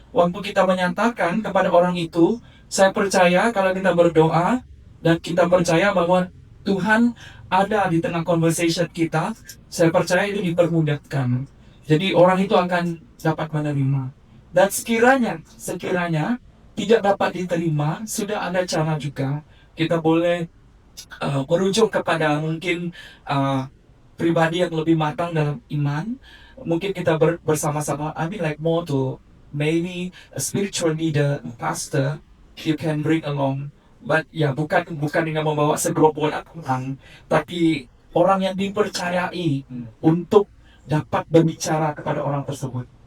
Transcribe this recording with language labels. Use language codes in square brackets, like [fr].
[ms] Waktu kita menyatakan kepada orang itu, saya percaya kalau kita berdoa dan kita percaya bahwa Tuhan ada di tengah conversation kita, saya percaya itu dipermudahkan. Jadi orang itu akan dapat menerima. Dan sekiranya tidak dapat diterima, sudah ada cara juga. Kita boleh merujuk kepada mungkin pribadi yang lebih matang dalam iman. Mungkin kita bersama-sama, [en] I mean like more to maybe a spiritual leader, pastor, you can bring along. But [ms] ya, bukan dengan membawa segerombolan orang, tapi orang yang dipercayai untuk dapat berbicara kepada orang tersebut.